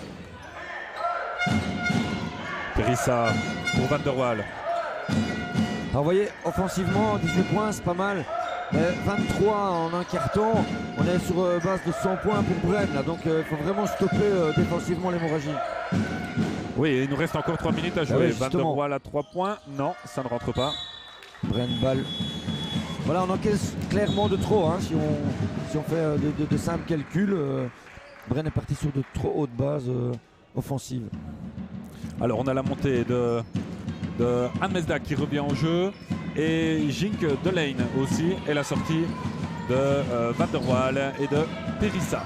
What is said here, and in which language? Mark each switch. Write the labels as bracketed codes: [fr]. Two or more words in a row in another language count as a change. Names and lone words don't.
[fr] Perissa pour Van der Waal. Alors vous voyez, offensivement, 18 points, c'est pas mal. Mais 23 en un carton, on est sur base de 100 points pour Bren. Là, donc il faut vraiment stopper défensivement l'hémorragie. Oui, il nous reste encore 3 minutes à jouer. Van der Waal à 3 points. Non, ça ne rentre pas. Bren balle. Voilà, on encaisse clairement de trop. Hein, si on fait de simples calculs, Bren est parti sur de trop hautes bases offensives. Alors on a la montée de Anne Mesdag qui revient au jeu et Jink Delane aussi et la sortie de Van der Waal et de Perissa.